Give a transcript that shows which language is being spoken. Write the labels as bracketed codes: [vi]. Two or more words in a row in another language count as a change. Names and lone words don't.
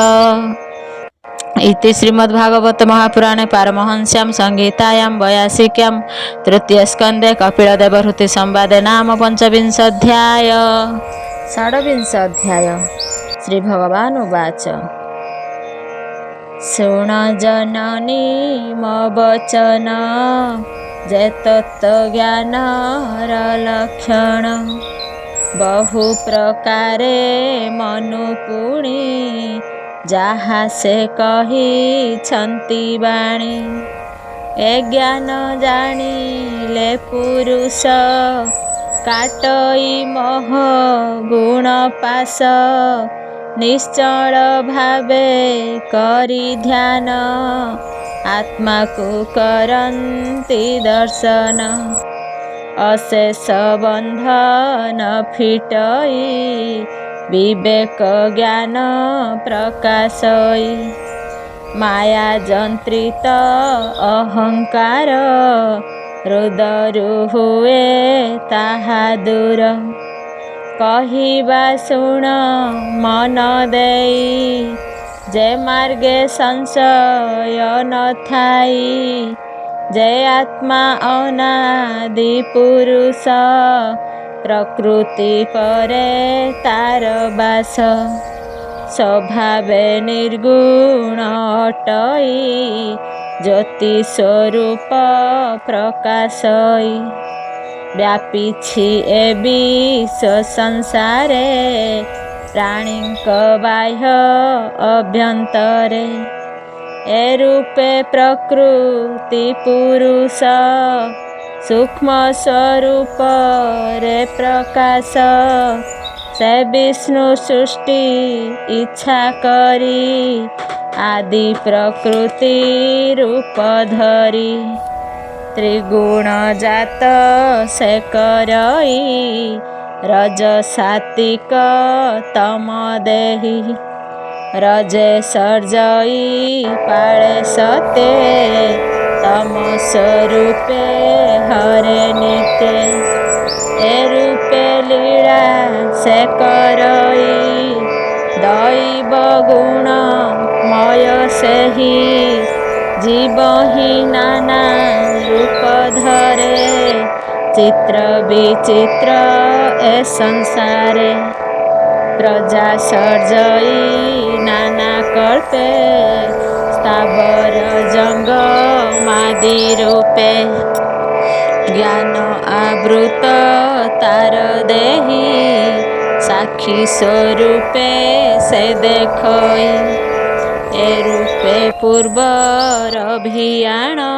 [sa] इति श्रीमद्भागवत महापुराणे पारमहंस्यां संहितायां 82 तृतीय स्कन्धे कपिलदेवहूति संवादे नाम 25 षड्विंशाध्याय। [or] ଶ୍ରୀ ଭଗବାନ ଉବାଚ ଶୁଣ ଜନନୀ ମୋ ବଚନ ଜେ ତତ୍ତ୍ୱଜ୍ଞାନର ଲକ୍ଷଣ ବହୁ ପ୍ରକାରେ ମନୁ ପୁଣି ଯାହା ସେ କହିଛନ୍ତି ବାଣୀ ଏ ଜ୍ଞାନ ଜାଣିଲେ ପୁରୁଷ କାଟଇ ମୋହ ଗୁଣ ପାଶ ନିଶ୍ଚଳ ଭାବେ କରି ଧ୍ୟାନ ଆତ୍ମାକୁ କରନ୍ତି ଦର୍ଶନ ଅଶେଷ ବନ୍ଧନ ଫିଟଇ ବିବେକ ଜ୍ଞାନ ପ୍ରକାଶଇ ମାୟା ଜନ୍ତ୍ରିତ ଅହଙ୍କାର ହୃଦୟରୁ ହୁଏ ତାହା ଦୂର କହିବା ଶୁଣ ମନ ଦେଇ ଜେ ମାର୍ଗେ ସଂଶୟ ନ ଥାଇ ଜେ ଆତ୍ମା ଅନାଦି ପୁରୁଷ ପ୍ରକୃତି ପରେ ତାର ବାସ ସ୍ୱଭାବେ ନିର୍ଗୁଣ ଅଟଇ ଜ୍ୟୋତି ସ୍ୱରୂପ ପ୍ରକାଶଇ ବ୍ୟାପିଛି ଏ ବିଶ୍ୱ ସଂସାରେ ପ୍ରାଣୀକ ବାହ୍ୟ ଅଭ୍ୟନ୍ତରେ ଏ ରୂପେ ପ୍ରକୃତି ପୁରୁଷ ସୂକ୍ଷ୍ମ ସ୍ୱରୂପ ରେ ପ୍ରକାଶ ସେ ବିଷ୍ଣୁ ସୃଷ୍ଟି ଇଚ୍ଛା କରି ଆଦି ପ୍ରକୃତି ରୂପ ଧରି ତ୍ରିଗୁଣ ଜାତ ସେ କରଇ ରଜ ସାତ୍ତ୍ୱିକ ତମ ଦେହି ରଜେ ସର୍ଜଇ ପାଳେ ସତେ ତମ ସ୍ୱରୂପେ ହରେ ନିତ୍ୟ ଏ ରୂପେ ଲୀଳା ସେ କରଇ ଦୈବ ଗୁଣ ମୟ ସେହି ଜୀବ ହି ନାନା ରୂପ ଧରେ ଚିତ୍ର ବିଚିତ୍ର ଏ ସଂସାରେ ପ୍ରଜା ସର୍ଜଇ ନାନା କଳ୍ପେ ସ୍ଥାବର ଜଙ୍ଗ ମାଦି ରୂପେ ଜ୍ଞାନ ଆବୃତ ତାର ଦେହି ସାକ୍ଷୀ ସ୍ୱରୂପେ ସେ ଦେଖଇ ଏ ରୂପେ ପୂର୍ବର ଅଭିଯାନ